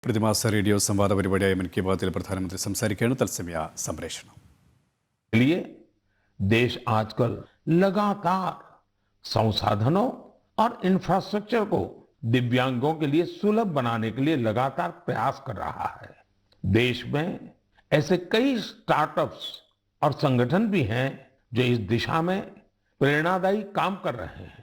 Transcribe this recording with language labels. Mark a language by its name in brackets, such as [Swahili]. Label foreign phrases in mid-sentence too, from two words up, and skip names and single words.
[Malayalam] പ്രതിമാസ റേഡിയോ സംവാദ പരിപാടിയായ മൻ കി ബാത്തിൽ പ്രധാനമന്ത്രി സംസാരിക്കുകയാണ്. തത്സമയ സംപ്രേഷണം. [Hindi] लिए देश आजकल लगातार संसाधनों और इंफ्रास्ट्रक्चर को दिव्यांगों के लिए सुलभ बनाने के लिए लगातार प्रयास कर रहा है। देश में ऐसे कई स्टार्टअप्स और संगठन भी हैं जो इस दिशा में प्रेरणादायी काम कर रहे हैं।